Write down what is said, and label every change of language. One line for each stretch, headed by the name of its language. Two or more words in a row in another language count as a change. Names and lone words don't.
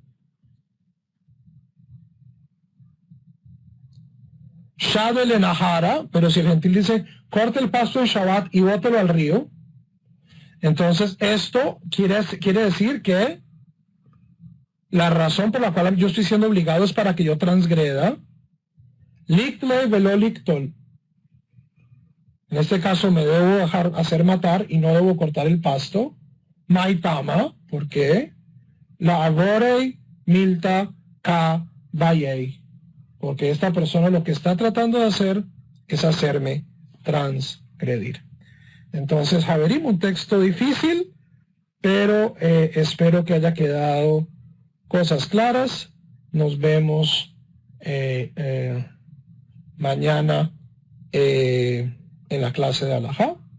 Aramaic: Shade le nahara,
Spanish: pero si el gentil dice, corte el pasto en Shabbat y bótelo al río, entonces esto quiere decir que la razón por la cual yo estoy siendo obligado es para que yo transgreda.
Aramaic: Liktle velo liktol.
Spanish: En este caso me debo dejar hacer matar y no debo cortar el pasto. Maitama, ¿por qué?
Aramaic: La agorei milta ka bayei.
Spanish: Porque esta persona lo que está tratando de hacer es hacerme transgredir. Entonces, Haverim, un texto difícil, pero espero que haya quedado cosas claras. Nos vemos mañana en la clase de Alajá.